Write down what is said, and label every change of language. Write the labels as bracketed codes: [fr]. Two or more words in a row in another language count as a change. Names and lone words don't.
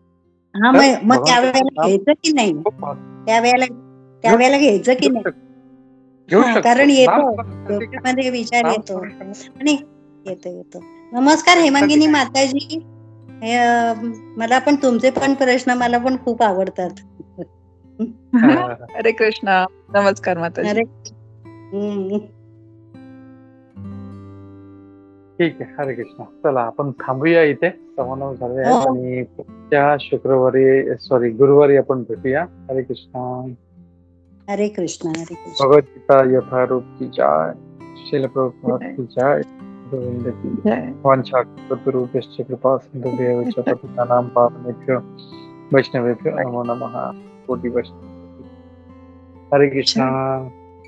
[mr] मग त्यावेळेला घ्यायचं की नाही? त्यावेळेला घ्यायचं की नाही? कारण येतो विचार येतो आणि येतो. नमस्कार हेमांगिनी माताजी, मला पण तुमचे पण प्रश्न मला पण खूप आवडतात. [sa] हरे कृष्ण. [mr] नमस्कार माताजी. ठीक आहे. [sa] हरे कृष्ण. [mr] चला आपण थांबूया इथे. 9:15 झाले आहेत हो. आणि पुढच्या गुरुवारी आपण भेटूया. [sa] हरे कृष्ण. हरे कृष्ण. हरे कृष्ण. [hi] भगवद्गीता यथारूप की जय. श्रील प्रभुपाद की जय. गोविंद की जय. [sa] वांछा कल्पतरुभ्यश्च कृपा सिन्धुभ्यः च पतितानां पावनेभ्यो वैष्णवेभ्यो नमो नमः. कोटि वैष्णव. हरे कृष्ण.